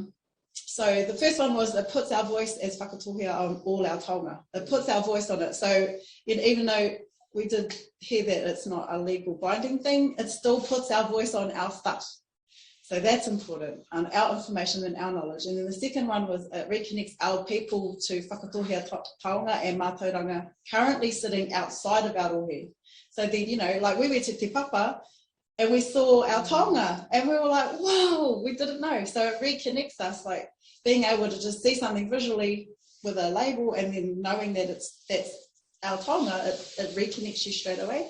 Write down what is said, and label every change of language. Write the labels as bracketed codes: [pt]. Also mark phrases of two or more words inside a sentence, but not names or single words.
[en] So the first one was it puts our voice as Whakatōhea on all our taonga. It puts our voice on it. So even though we did hear that it's not a legal binding thing, it still puts our voice on our stuff. So that's important, our information and our knowledge. And then the second one was it reconnects our people to Whakatōhea taonga and mātauranga currently sitting outside of our rohe. So then, like we went to Te Papa and we saw our taonga and we were like, whoa, we didn't know. So it reconnects us, like being able to just see something visually with a label and then knowing that that's our taonga, it reconnects you straight away.